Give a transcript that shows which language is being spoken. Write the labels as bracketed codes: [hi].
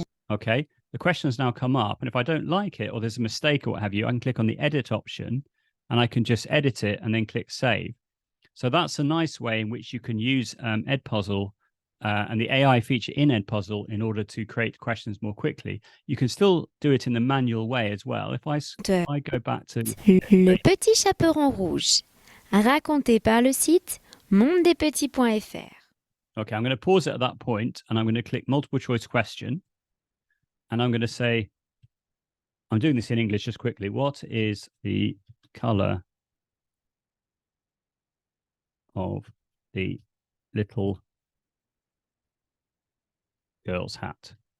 [en] Okay, the questions now come up. And if I don't like it or there's a mistake or what have you, I can click on the edit option and I can just edit it and then click save. So that's a nice way in which you can use Edpuzzle and the AI feature in Edpuzzle in order to create questions more quickly. You can still do it in the manual way as well. If I go back to... [fr] Le Petit Chaperon Rouge, raconté par le site mondedespetits.fr. [en] Okay, I'm going to pause it at that point and I'm going to click multiple choice question. And I'm going to say, I'm doing this in English just quickly. What is the color of the little girl's hat?